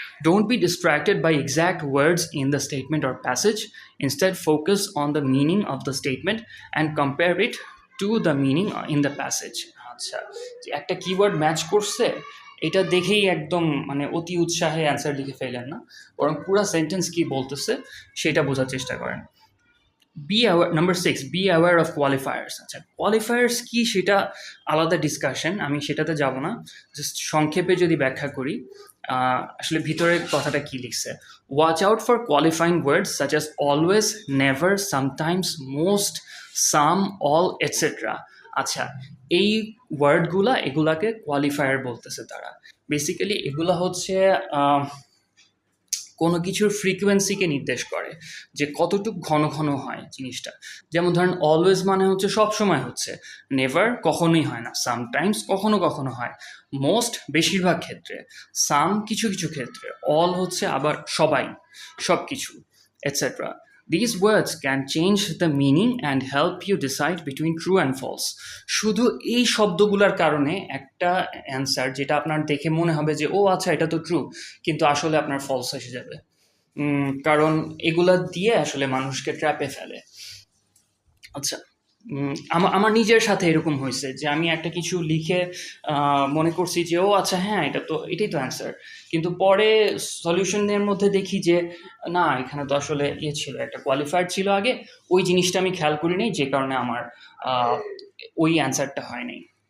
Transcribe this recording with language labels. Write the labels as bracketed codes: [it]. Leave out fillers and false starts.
[en] Don't be distracted by exact words in the statement or passage. Instead, focus on the meaning of the statement and compare it to the meaning in the passage. [bn] আচ্ছা, যে একটা keyword match করছে এটা দেখেই একদম মানে অতি উৎসাহে অ্যান্সার লিখে ফেলেন না, বরং পুরা সেন্টেন্স কি বলতেছে সেটা বোঝার চেষ্টা করেন। [en] Be aware, number 6, be aware of qualifiers. [bn] আচ্ছা, কোয়ালিফায়ার্স কি সেটা আলাদা ডিসকাশন, আমি সেটাতে যাব না। জাস্ট সংক্ষেপে যদি ব্যাখ্যা করি, আসলে ভিতরের কথাটা কি লিখছে, [en] Watch out for qualifying words such as always, never, sometimes, most, some, all, etcetera. [bn] আচ্ছা, এই ওয়ার্ডগুলা এগুলাকে কোয়ালিফায়ার বলতেছে তারা। বেসিক্যালি এগুলা হচ্ছে কোনো কিছুর ফ্রিকোয়েন্সিকে নির্দেশ করে, যে কতটুকু ঘন ঘন হয় জিনিসটা। যেমন ধরেন অলওয়েজ মানে হচ্ছে সব সময় হচ্ছে, নেভার কখনোই হয় না, সামটাইমস কখনো কখনো হয়, মোস্ট বেশিরভাগ ক্ষেত্রে, সাম কিছু কিছু ক্ষেত্রে, অল হচ্ছে আবার সবাই, সব কিছু, etcetera. [en] These words can change the meaning and help you decide between true and false. [bn] শুধু এই শব্দগুলোর কারণে একটা অ্যান্সার যেটা আপনার দেখে মনে হবে যে ও আচ্ছা এটা তো ট্রু, কিন্তু আসলে আপনার ফলস এসে যাবে। কারণ এগুলা দিয়ে আসলে মানুষকে ট্র্যাপে ফেলে। আচ্ছা, আমার নিজের সাথে এরকম হয়েছে যে আমি একটা কিছু লিখে মনে করছি যে ও আচ্ছা হ্যাঁ এটাই তো অ্যান্সার, কিন্তু পরে সলিউশনের মধ্যে দেখি যে না, এখানে তো আসলে ইয়ে ছিল, একটা কোয়ালিফায়ার ছিল আগে, ওই জিনিসটা আমি খেয়াল করি নাই, যে কারণে আমার ওই অ্যান্সারটা হয় নাই।